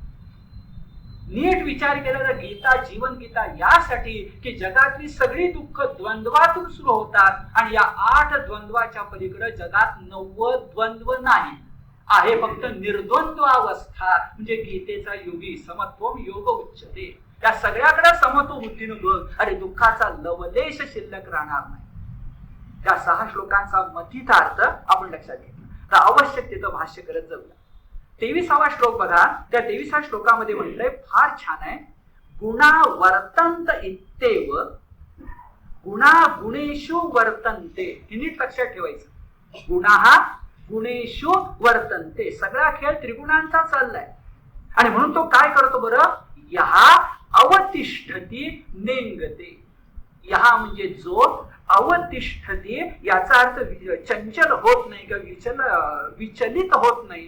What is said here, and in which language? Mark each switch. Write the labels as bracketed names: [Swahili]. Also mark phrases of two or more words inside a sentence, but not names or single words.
[Marathi] नीट विचार केला तर गीता जीवन गीता यासाठी की जगातली सगळी दुःख द्वंद्वातून सुरू होतात, आणि या 8 द्वंद्वाच्या पलीकडे जगात 9 द्वंद्व नाही, आहे फक्त निर्द्वंद्व अवस्था म्हणजे गीतेचा योगी [Sanskrit] समत्वम योग उच्चते. [Marathi] त्या सगळ्याकडे समत्व बुद्धीनं बघ, अरे दुःखाचा लवलेश शिल्लक राहणार नाही. त्या 6 श्लोकांचा मथितार्थ आपण लक्षात घेतला तर आवश्यक तिथं भाष्य करत जाऊया. 23वा श्लोक बघा. त्या 23व्या श्लोकामध्ये म्हटलंय, फार छान आहे. [Sanskrit] गुणा वर्तंत इत्येव गुणा गुणेषु वर्तन्ते. [Marathi] हे नीट लक्षात ठेवायचं. [Sanskrit] गुणाः गुणेषु वर्तन्ते. [Marathi] सगळा खेळ त्रिगुणांचा चाललाय. आणि म्हणून तो काय करतो बरं? [Sanskrit] यहा अवतिष्ठती नेंगते. [Marathi] यहा म्हणजे जो, अवतिष्ठती याचा अर्थ चंचल होत नाही किंवा विचलित होत नाही.